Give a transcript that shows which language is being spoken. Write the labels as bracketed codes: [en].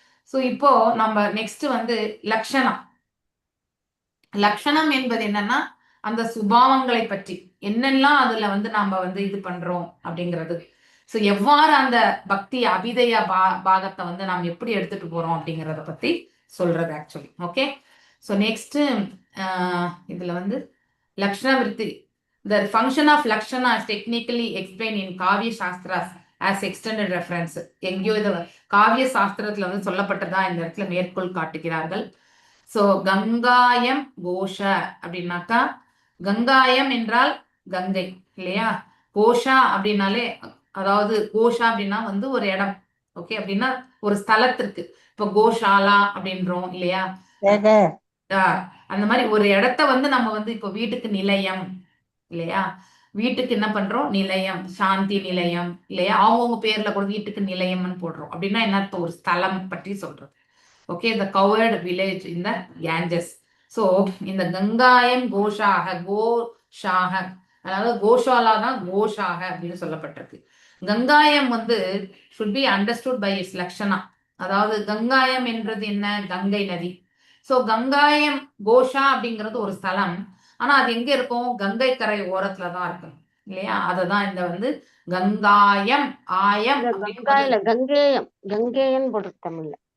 [ta] So இப்போ நம்ம next வந்து லட்சணம். லட்சணம் என்பது என்னன்னா அந்த சுபாவங்களை பற்றி என்னெல்லாம் அதுல வந்து நாம வந்து இது பண்றோம் அப்படிங்கிறது. சோ எவ்வாறு அந்த பக்தி அபிதய பாகத்தை வந்து நாம் எப்படி எடுத்துட்டு போறோம் அப்படிங்கறத பத்தி சொல்றது ஆக்சுவலி. ஓகே, சோ நெக்ஸ்ட் இதுல வந்து லக்ஷண விருத்தி. [en] The function of Lakshana is technically explained in Kavya Shastras as extended reference. [ta] எங்கேயோ இது காவிய சாஸ்திரத்துல வந்து சொல்லப்பட்டதா இந்த இடத்துல மேற்கோள் காட்டுகிறார்கள். சோ கங்காயம் கோஷ அப்படின்னாக்கா, கங்காயம் என்றால் கங்கை இல்லையா, கோஷா அப்படின்னாலே, அதாவது கோஷா அப்படின்னா வந்து ஒரு இடம். ஓகே, அப்படின்னா ஒரு ஸ்தலத்திற்கு, இப்ப கோஷாலா அப்படின்றோம் இல்லையா, அந்த மாதிரி ஒரு இடத்த வந்து நம்ம வந்து இப்போ வீட்டுக்கு நிலையம் இல்லையா, வீட்டுக்கு என்ன பண்றோம், நிலையம், சாந்தி நிலையம் இல்லையா, அவங்கவுங்க பேர்ல கூட வீட்டுக்கு நிலையம்னு போடுறோம். அப்படின்னா என்ன, ஒரு ஸ்தலம் பற்றி சொல்றது. [en] Okay, the covered village in the Ganges. [ta] So இந்த கங்காயம் கோஷாக, கோஷாக, அதாவது கோஷாலா தான் கோஷாக அப்படின்னு சொல்லப்பட்டிருக்கு. [en] கங்காயம் வந்து should be understood by its லக்ஷணா. [ta] அதாவது கங்காயம் என்றது என்ன, கங்கை நதி. சோ கங்காயம் கோஷா அப்படிங்கிறது ஒரு ஸ்தலம், ஆனா அது எங்க இருக்கும், கங்கை கரை ஓரத்துலதான் இருக்கும் இல்லையா. அததான் இந்த வந்து கங்காயம் ஆயம், கங்கேயம் கங்கேயன் போட்டிருக்கு தமிழ்ல,